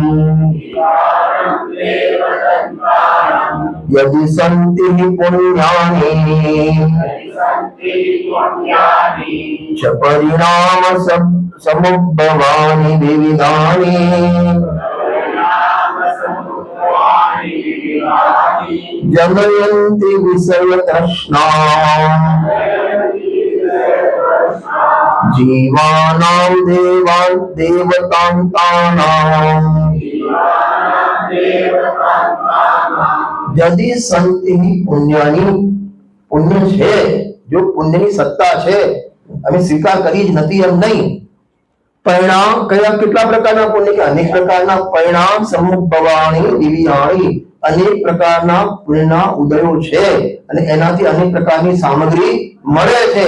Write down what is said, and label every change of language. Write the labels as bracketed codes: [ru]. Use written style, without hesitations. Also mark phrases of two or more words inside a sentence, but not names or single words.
[sa] यदि सन्ति पुण्यानि च परिणाम समुद्भवानि विविधानि जनयन्ति विषयतृष्णा जीवानां देवतान्तानां यदि संति पुण्यानि [gu] पुण्य છે, જો પુણ્યની સત્તા છે, અમે સ્વીકાર કરી જ નથી એમ નહીં. પરિણામ કયા કેટલા પ્રકારના પુણ્ય કે અનેક પ્રકારના પરિણામ [pra] समुद्भवाणी दिव्याणी [gu] અનેક પ્રકારના પુણ્યના ઉદયો છે અને એનાથી અનેક પ્રકારની સામગ્રી મળે છે.